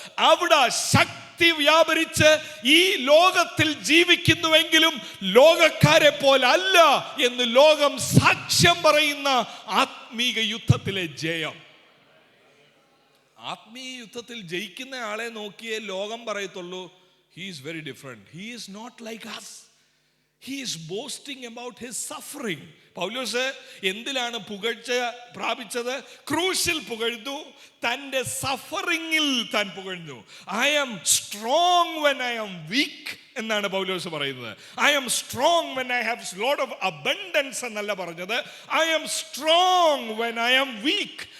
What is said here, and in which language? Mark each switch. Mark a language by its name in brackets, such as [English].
[Malayalam] അവിടെ ശക്തി വ്യാപരിച്ച് ഈ ലോകത്തിൽ ജീവിക്കുന്നുവെങ്കിലും ലോകക്കാരെ പോലല്ല എന്ന് ലോകം സാക്ഷ്യം പറയുന്ന ആത്മീക യുദ്ധത്തിലെ ജയം. ആത്മീയ യുദ്ധത്തിൽ ജയിക്കുന്ന ആളെ നോക്കിയേ ലോകം പറയത്തുള്ളൂ, [English] He is very different, he is not like us. He is boasting about his suffering. [Malayalam] പൗലോസ് എന്തിലാണ് പുകഴ്ച പ്രാപിച്ചത്? ക്രൂശിൽ പുകഴ്ന്നു, തൻ്റെ സഫറിങ്ങിൽ താൻ പുകഴ്ന്നു. [English] I am strong when I am weak [Malayalam] എന്നാണ് പൗലോസ് പറയുന്നത്. [English] I am strong when I have lot of abundance [Malayalam] എന്നല്ല പറഞ്ഞത്, [English] I am strong when I am weak.